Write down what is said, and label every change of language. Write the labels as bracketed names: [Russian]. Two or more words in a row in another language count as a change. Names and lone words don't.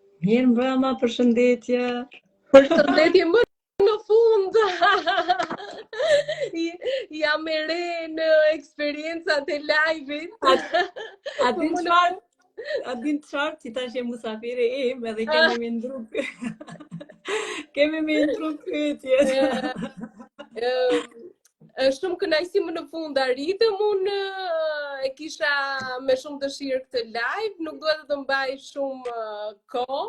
[Albanian] Mirë mbrëma, përshëndetje. Përshëndetje më në fund. Jam e re në eksperiencat e live-it. A din çfarë, që tash je musafiri im edhe kemi me ndru kemi me ndru pyetjet. Është shumë kënaqësi më në fund arritëm, unë e kisha me shumë dëshirë këtë live, nuk duhet të mbaj shumë kohë.